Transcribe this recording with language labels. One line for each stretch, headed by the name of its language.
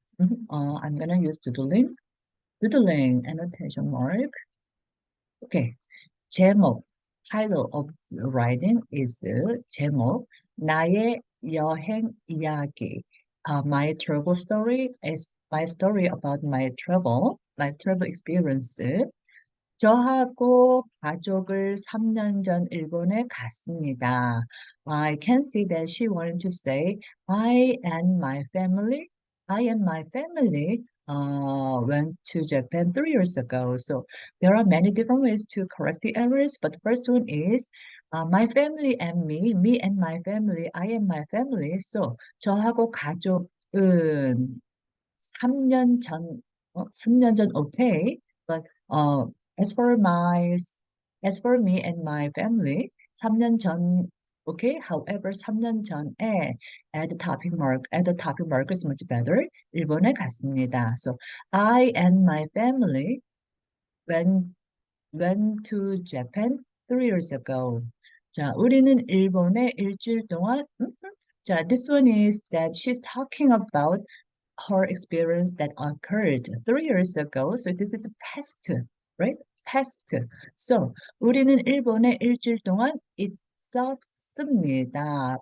English: I'm gonna use doodling, annotation mark. Okay, 제목. Title of the writing is 제목.
Korean: 나의 여행 이야기.
English: My travel story is my story about my travel experience.
Korean: 저하고 가족을 3년 전 일본에 갔습니다.
English: I can see that she wanted to say I and my family went to Japan 3 years ago. So there are many different ways to correct the errors, but the first one is my family and me and my family, I and my family. So
Korean: 저하고 가족은 3년 전, 3년 전
English: okay, but as for my, as for me and my family,
Korean: 3년 전,
English: okay. However,
Korean: 3년 전에
English: add the topic mark is much better.
Korean: 일본에 갔습니다.
English: So I and my family went to Japan 3 years ago.
Korean: 자, 우리는 일본에 일주일 동안.
English: 자, this one is that she's talking about her experience that occurred 3 years ago. So this is past, right? Past.
Korean: So 우리는 일본에 일주일 동안 있었습니다.